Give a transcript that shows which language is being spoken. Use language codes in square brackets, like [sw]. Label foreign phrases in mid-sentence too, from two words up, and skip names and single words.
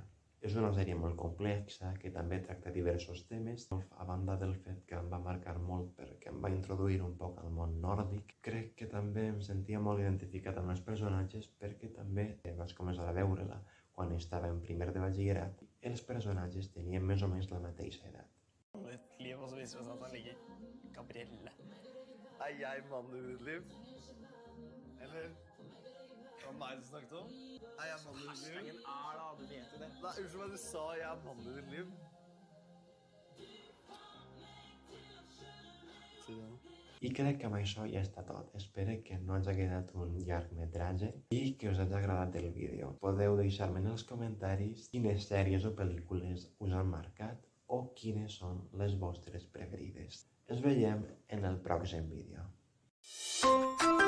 [ca] És una sèrie molt complexa que també tracta diversos temes, a banda del fet que em va marcar molt perquè em va introduir un poc al món nòrdic. Crec que també em sentia molt identificat amb els personatges perquè també vaig començar a veure-la quan estava en primer de batxillerat. Els personatges tenien més o menys la mateixa edat. [no] Et liv, og så viser det seg at han ligger Gabrielle. Er jeg mannen i ditt liv? Eller? Hva var det du snakket om? Er jeg mannen i ditt liv? Hashtaggen er da, du vet jo det. Nei, unnskyld meg, du sa jeg er mannen i ditt liv. Si det. [ca] I crec que amb això ja està tot. Espero que no hagi quedat un llargmetratge i que us hagi agradat el vídeo. Podeu deixar-me en els comentaris quines sèries o pel·lícules us han marcat o quines són les vostres preferides. Ens veiem en el pròxim vídeo.